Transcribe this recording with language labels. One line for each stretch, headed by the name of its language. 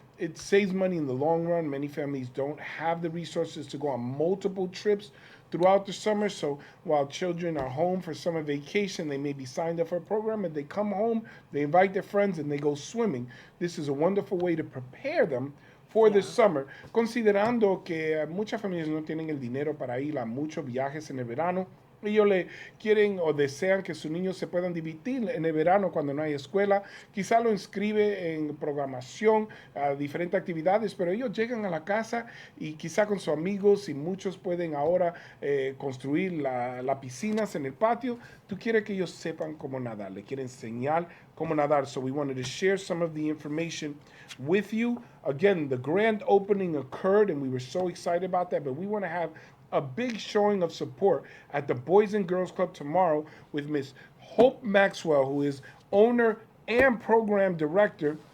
English: It saves money in the long run. Many families don't have the resources to go on multiple trips throughout the summer. So while children are home for summer vacation, they may be signed up for a program, and they come home, they invite their friends, and they go swimming. This is a wonderful way to prepare them for the Yeah. summer,
Spanish: considerando que muchas familias no tienen el dinero para ir a muchos viajes en el verano. Ellos le quieren o desean que sus niños se puedan divertir en el verano cuando no hay escuela. Quizá lo inscribe en programación, a diferentes actividades, pero ellos llegan a la casa y quizá con sus amigos, y muchos pueden ahora construir las piscinas en el patio. Tú quieres que ellos sepan cómo nadar, le quieren enseñar cómo nadar.
English: So we wanted to share some of the information with you. Again, the grand opening occurred, and we were so excited about that, but we want to have a big showing of support at the Boys and Girls Club tomorrow with Miss Hope Maxwell, who is owner and program director.